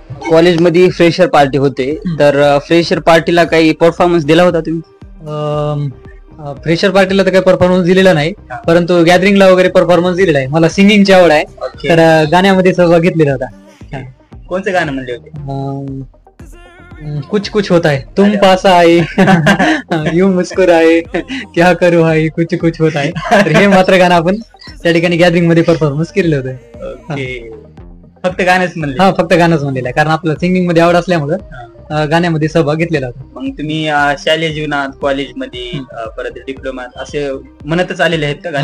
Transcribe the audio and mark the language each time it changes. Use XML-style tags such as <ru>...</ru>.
<mr>कॉलेजमध्ये fresher party होते, तर फ्रेशर पार्टीला काही परफॉर्मन्स दिला होता तुम्ही? फ्रेशर पार्टीला तर काही परफॉर्मन्स दिलेला नाही, परंतु गॅदरिंगला वगैरे परफॉर्मन्स दिलेला आहे. मला सिंगिंगची आवड आहे, तर गाण्यामध्ये सहभाग घेतलेला होता. कोणतं गाणं म्हणले होते?</mr> <hi>कुछ कुछ होता है, तुम पास आए, यू मुस्कुराए, क्या करू भाई, कुछ कुछ होता है.</hi> <mr>तर हे मात्र गाणं आपण त्या ठिकाणी गॅदरिंग मध्ये परफॉर्मन्स केलेलं होतं. फक्त गाणंच म्हणले? हा, फक्त गाणंच म्हणलेलं आहे, कारण आपलं सिंगिंग मध्ये आवड असल्यामुळे गाण्यामध्ये सहभाग घेतलेला होता. मग तुम्ही शालेय जीवनात, कॉलेजमध्ये, परत डिप्लोमात असे म्हणतच आलेले आहेत का?</mr>